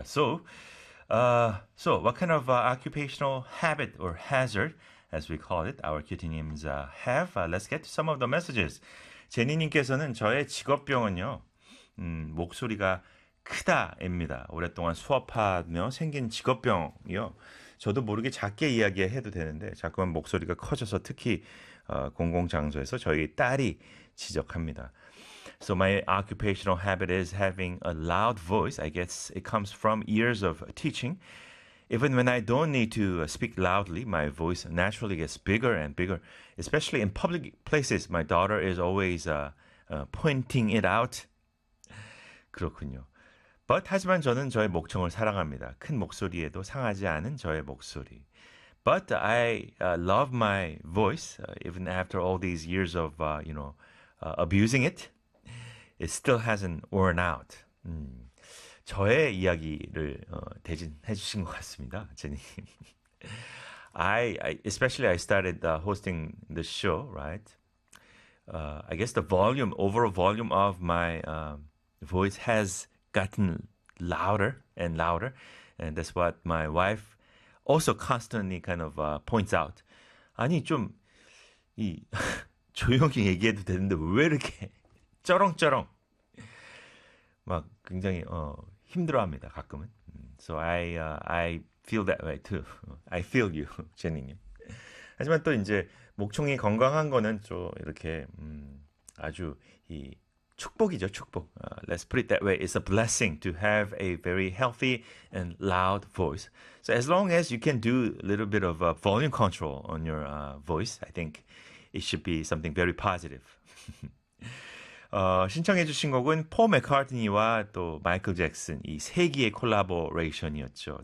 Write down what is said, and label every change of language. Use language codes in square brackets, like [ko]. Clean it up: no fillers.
[en] So what kind of occupational habit or hazard, as we call it, our cutie names have? Let's get to some of the messages. [ko] 제니님께서는 저의 직업병은요, 목소리가 크다입니다. 오랫동안 수업하며 생긴 직업병이요. 저도 모르게 작게 이야기해도 되는데 자꾸만 목소리가 커져서 특히 공공장소에서 저희 딸이 지적합니다. [en] So my occupational habit is having a loud voice. I guess it comes from years of teaching. Even when I don't need to speak loudly, my voice naturally gets bigger and bigger. Especially in public places, my daughter is always pointing it out. [ko] 그렇군요. But 하지만 저는 저의 목청을 사랑합니다. 큰 목소리에도 상하지 않은 저의 목소리. [en] But I love my voice even after all these years of abusing it. It still hasn't worn out. [ko] 저의 이야기를 대신해 주신 것 같습니다, 제니. [en] I started hosting the show, right? I guess the volume, overall volume of my voice has gotten louder and louder, and that's what my wife also constantly kind of points out. [ko] 아니 좀이 조용히 얘기해도 되는데 왜 이렇게 쩌렁쩌렁 막 굉장히 힘들어합니다 가끔은. [en] So I feel that way too. I feel you, 제니님. [ko] 하지만 또 이제 목청이 건강한 거는 좀 이렇게 아주 이 축복이죠, 축복. [en] Let's put it that way. It's a blessing to have a very healthy and loud voice. So as long as you can do a little bit of volume control on your voice, I think it should be something very positive. [ko] 신청해주신 곡은 폴 매카트니와 또 마이클 잭슨 이세 개의 콜라보레이션이었죠.